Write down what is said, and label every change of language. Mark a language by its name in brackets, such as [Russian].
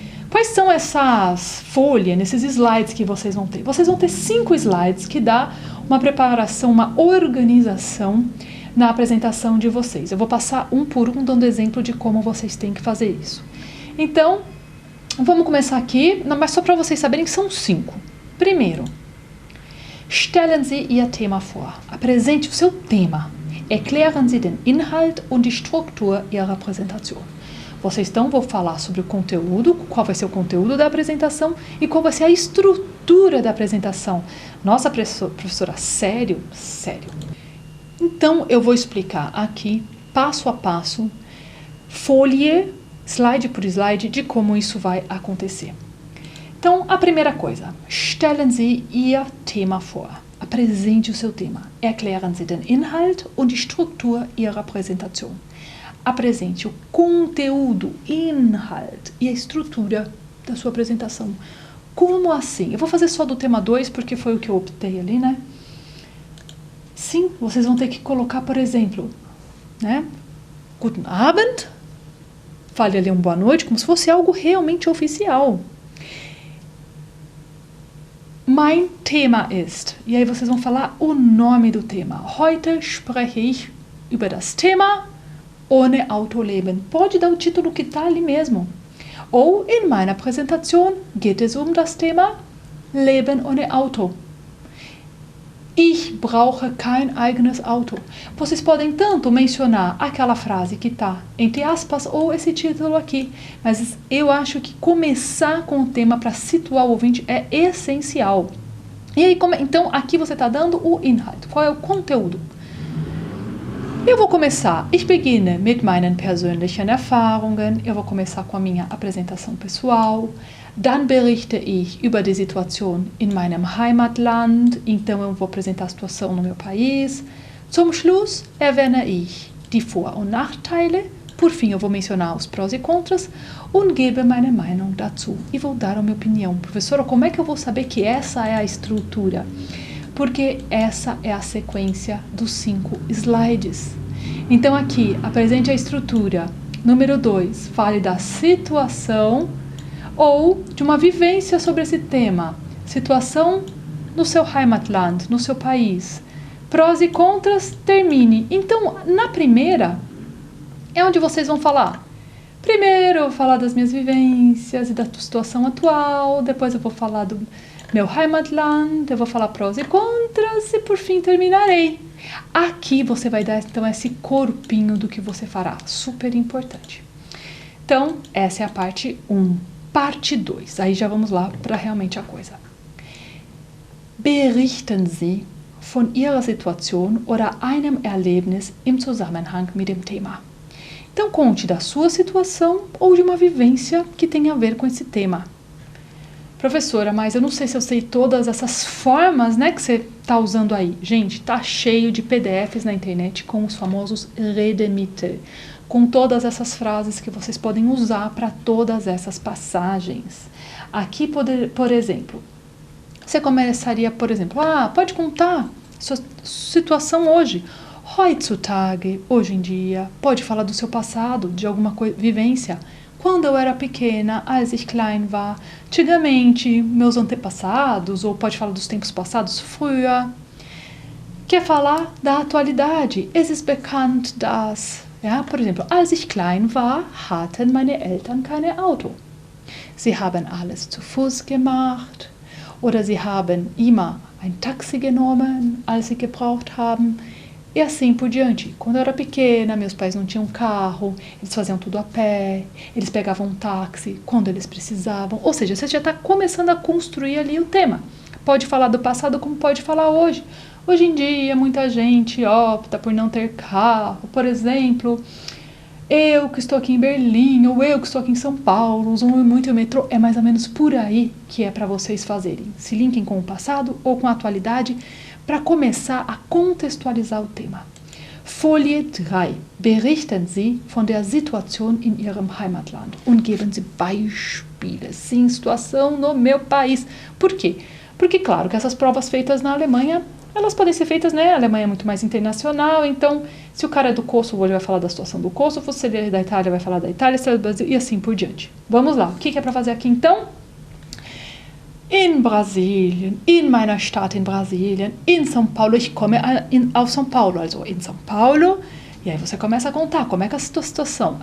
[Portuguese] Quais são essas folhas, esses slides que vocês vão ter? Vocês vão ter 5 slides que dá uma preparação, uma organização na apresentação de vocês. Eu vou passar um por um dando exemplo de como vocês têm que fazer isso. Então, vamos começar aqui, mas só para vocês saberem que são 5. Primeiro, [German] stellen Sie Ihr Thema vor. [Portuguese] Apresente o seu tema. [German] Erklären Sie den Inhalt und die Struktur Ihrer Präsentation. [Portuguese] Vocês então vão falar sobre o conteúdo, qual vai ser o conteúdo da apresentação e qual vai ser a estrutura da apresentação. Nossa, professora, sério? Sério. Então, eu vou explicar aqui, passo a passo, folha, slide por slide, de como isso vai acontecer. Então, a primeira coisa, [German] stellen Sie Ihr Thema vor. [Portuguese] Apresente o seu tema. [German] Erklären Sie den Inhalt und die Struktur Ihrer Präsentation. [Portuguese] Apresente o conteúdo, Inhalt, e a estrutura da sua apresentação. Como assim? Eu vou fazer só do tema 2, porque foi o que eu optei ali, né? Sim, vocês vão ter que colocar, por exemplo, né? [German] Guten Abend. [Portuguese] Fale ali boa noite, como se fosse algo realmente oficial. [German] Mein Thema ist. [Portuguese] E aí vocês vão falar o nome do tema. [German] Heute spreche ich über das Thema ohne Auto leben. [Portuguese] Pode dar o título que está ali mesmo. Ou, [German] in meiner Präsentation geht es das Thema Leben ohne Auto. Ich brauche kein eigenes Auto. [Portuguese] Vocês podem tanto mencionar aquela frase que está entre aspas ou esse título aqui, mas eu acho que começar com o tema para situar o ouvinte é essencial. E aí, então, aqui você está dando o Inhalt. Qual é o conteúdo? Eu vou começar. [German] Ich beginne mit meinen persönlichen Erfahrungen. [Portuguese] Eu vou começar com a minha apresentação pessoal. [German] Dann berichte ich über die Situation in meinem Heimatland. [Portuguese] Então, eu vou apresentar a situação no meu país. [German] Zum Schluss erwähne ich die Vor- und Nachteile. [Portuguese] Por fim, eu vou mencionar os prós e contras. [German] Und gebe meine Meinung dazu. [Portuguese] E vou dar a minha opinião. Professora, como é que eu vou saber que essa é a estrutura? Porque essa é a sequência dos 5 slides. Então, aqui, apresente a estrutura. Número 2, fale da situação ou de uma vivência sobre esse tema. Situação no seu Heimatland, no seu país. Prós e contras, termine. Então, na primeira, é onde vocês vão falar. Primeiro, eu vou falar das minhas vivências e da situação atual. Depois, eu vou falar do meu Heimatland. Eu vou falar prós e contras. E, por fim, terminarei. Aqui, você vai dar, então, esse corpinho do que você fará. Super importante. Então, essa é a parte 1. Parte 2. Aí já vamos lá para realmente a coisa. [German] Berichten Sie von Ihrer Situation oder einem Erlebnis im Zusammenhang mit dem Thema. [Portuguese] Então, conte da sua situação ou de uma vivência que tenha a ver com esse tema. Professora, mas eu não sei se eu sei todas essas formas, né, que você está usando aí. Gente, tá cheio de PDFs na internet com os famosos Redemitte, com todas essas frases que vocês podem usar para todas essas passagens. Aqui, por exemplo, você começaria, por exemplo, pode contar sua situação hoje. Heutzutage, hoje em dia, pode falar do seu passado, de alguma vivência. Quando eu era pequena, [German] als ich klein war, [Portuguese] antigamente, meus antepassados, ou pode falar dos tempos passados, früher. Quer falar da atualidade? [German] Es ist bekannt, dass, ja, [Portuguese] por exemplo, [German] als ich klein war, hatten meine Eltern kein Auto. Sie haben alles zu Fuß gemacht, oder sie haben immer ein Taxi genommen, als sie gebraucht haben. [Portuguese] E assim por diante. Quando eu era pequena, meus pais não tinham carro, eles faziam tudo a pé, eles pegavam um táxi quando eles precisavam. Ou seja, você já está começando a construir ali o tema. Pode falar do passado como pode falar hoje. Hoje em dia, muita gente opta por não ter carro. Por exemplo, eu que estou aqui em Berlim, ou eu que estou aqui em São Paulo, usam muito o metrô. É mais ou menos por aí que é para vocês fazerem. Se linkem com o passado ou com a atualidade, para começar a contextualizar o tema. [German] Folie 3. Berichten Sie von der Situation in Ihrem Heimatland und geben Sie Beispiele. [Portuguese] Sim, situação no meu país. Por quê? Porque, claro, que essas provas feitas na Alemanha, elas podem ser feitas, né? A Alemanha é muito mais internacional, então, se o cara é do Kosovo, ele vai falar da situação do Kosovo, se ele é da Itália, vai falar da Itália, se ele é do Brasil, e assim por diante. Vamos lá. O que é para fazer aqui, então? [German] In Brasilien, in meiner Stadt in Brasilien, in São Paulo, [Portuguese] ich komme auf São Paulo, also in São Paulo, e aí você começa a contar como é que é a situação.